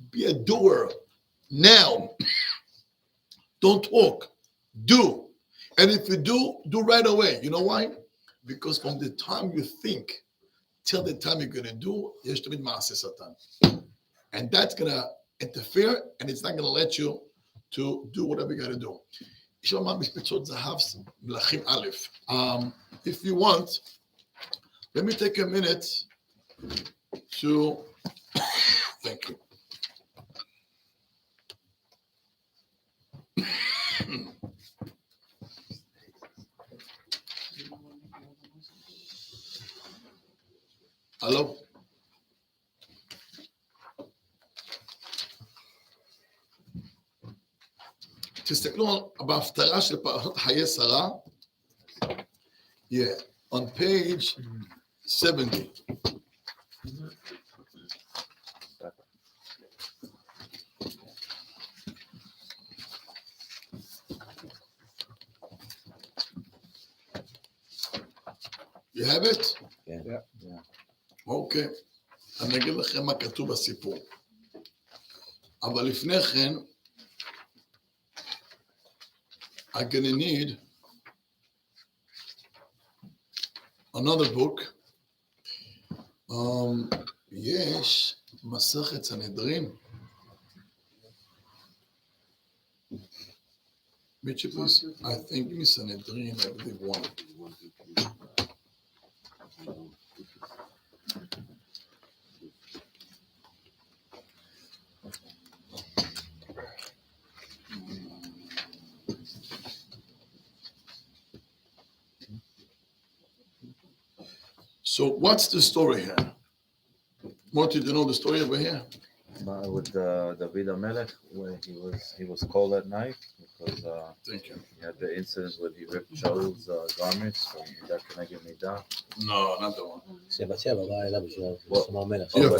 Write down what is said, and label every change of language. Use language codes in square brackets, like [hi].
[en] Be a doer now. Don't talk. Do. And if you do right away. You know why? Because from the time you think till the time you're going to do, [he] יש תמיד מעשה שטן. [en] And that's going to interfere, and it's not going to let you to do whatever you got to do. [he] יש לומר משפצות זהב מלכים א'. [en] If you want, let me take a minute to, thank you. Hello? [he] תסתכלו בהפטרה של פרשת חיי שרה. [en] Yeah, on page 70. You have it? Yeah. [he] אוקיי, אני אגיד לכם מה כתוב בסיפור. אבל לפני כן, [en] I'm gonna need another book. [he] יש מסכת סנהדרין. [en] Mitchell, please. I think give me Sanhedrin, I believe one. So what's the story here? What did you know the story over here? With David HaMelech, where he was cold at night because Thank you. he had the incident where he ripped Shaul's garments from Midah Keneged Midah. No, not the one. [he] שבע בא אליו בשביל לשמוע מלך.